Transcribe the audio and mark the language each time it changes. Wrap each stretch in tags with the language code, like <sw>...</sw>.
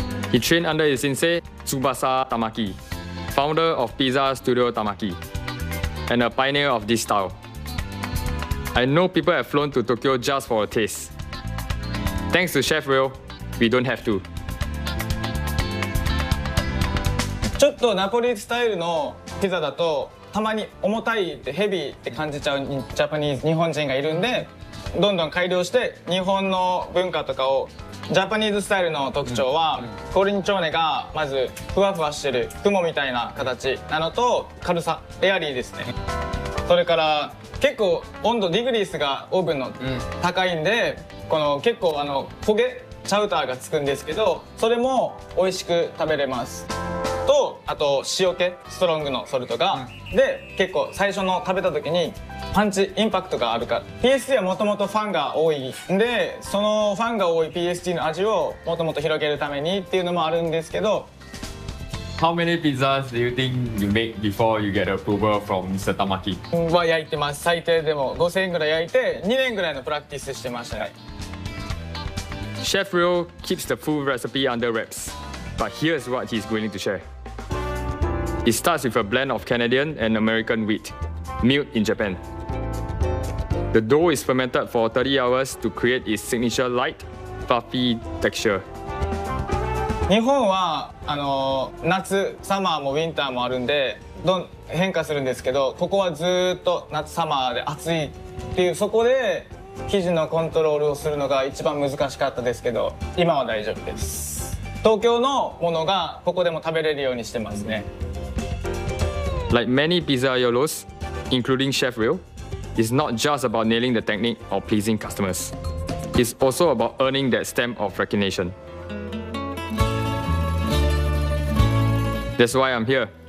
<en>He trained under his sensei, Tsubasa Tamaki, founder of Pizza Studio Tamaki, and a pioneer of this style. I know people have flown to Tokyo just for a taste. Thanks to Chef Ryo, we don't have to.</en> <ja>ちょっとナポリスタイルのピザだとたまに重たいってヘビーって感じちゃうジャパニーズ日本人がいるんで、どんどん改良して日本の文化とかを、ジャパニーズスタイルの特徴は、うんうん、コリンチョーネがまずふわふわしてる雲みたいな形なのと、軽さ、エアリーですね。それから結構温度ディグリースがオーブンの高いんで、この結構あの焦げチャウターがつくんですけど、それも美味しく食べれます。とあと塩気、ストロングのソルトが、うん、で結構最初の食べた時にパンチ、インパクトがあるから、 PSD はもともとファンが多いんで、そのファンが多い PSD の味をもともと広げるためにっていうのもあるんですけど。</ja> <en>How many pizzas do you think you make before you get approval from Mr. Tamaki?</en> <ja>は焼いてます。最低でも5000円ぐらい焼いて2年ぐらいのプラクティスしてましたね、はい。</ja> <en>Chef Ryo keeps the full recipe under wraps, but here's what he's willing to share. It starts with a blend of Canadian and American wheat, milled in Japan. The dough is fermented for 30 hours to create its signature light, fluffy texture.</en> <ja>日本はあの夏、サマーもウィンターもあるんで、どん変化するんですけど、ここはずっと夏、サマーで暑いっていう、そこで生地のコントロールをするのが一番難しかったですけど、今は大丈夫です。東京のものがここでも食べれるようにしてますね。</ja> <en>Like many pizzaiolos, including Chef Ryo, it's not just about nailing the technique or pleasing customers. It's also about earning that stamp of recognition. That's why I'm here.</en>